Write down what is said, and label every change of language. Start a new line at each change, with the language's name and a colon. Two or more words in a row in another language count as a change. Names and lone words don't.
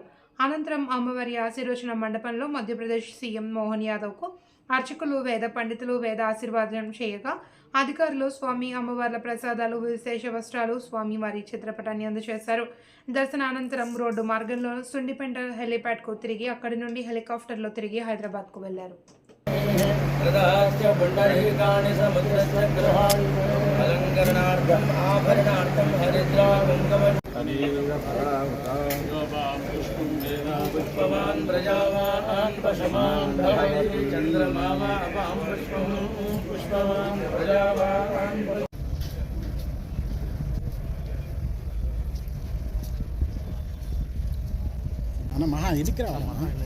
Telugu: అనంతరం అమ్మవారి ఆశీర్వచన మండపంలో మధ్యప్రదేశ్ సీఎం మోహన్ యాదవ్కు అర్చకులు, వేద పండితులు వేద ఆశీర్వాదం చేయగా అధికారులు స్వామి అమ్మవార్ల ప్రసాదాలు, విశేష వస్త్రాలు, స్వామివారి చిత్రపటాన్ని అందజేశారు. దర్శనానంతరం రోడ్డు మార్గంలో సుండిపెంట హెలిప్యాడ్కు తిరిగి అక్కడి నుండి హెలికాప్టర్లో తిరిగి హైదరాబాద్కు వెళ్లారు.
Sanskrit: पुष्पवान् प्रजावान् पशुमान् भवति चन्द्रमामा अपां पुष्पं पुष्पवान् प्रजावान्
Telugu: అన్న మహా ఎదికి రావాలమ్మా.